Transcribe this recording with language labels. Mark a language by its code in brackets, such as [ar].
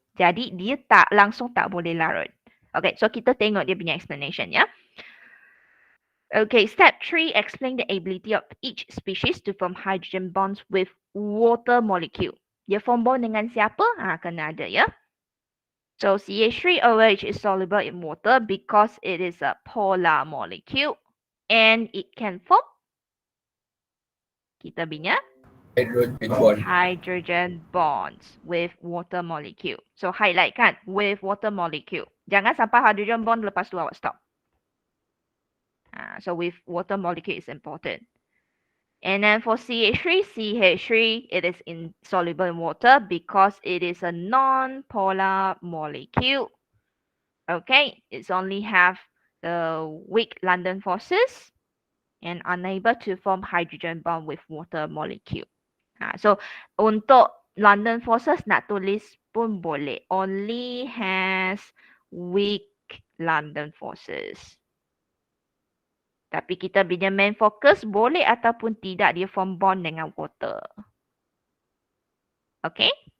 [ms] Jadi dia langsung tak boleh larut. Okay, so kita tengok dia punya explanation ya. [en] Okay, step 3, explain the ability of each species to form hydrogen bonds with water molecule. [ms] Dia form bond dengan siapa? Kena ada ya. [en] So CH3OH is soluble in water because it is a polar molecule and it can form [ms] kita punya [en] hydrogen bonds with water molecule. So highlight kan with water molecule. [ms] Jangan sampai hydrogen bond lepas tu awak stop. [en] So with water molecule is important. And then for CH3, it is insoluble in water because it is a non-polar molecule. Okay, it's only have the weak London forces and unable to form hydrogen bond with water molecule. [ms] So untuk London forces nak tulis pun boleh. [en] Only has weak London forces. [ms] Tapi kita punya main focus boleh ataupun tidak dia form bond dengan water. Okay?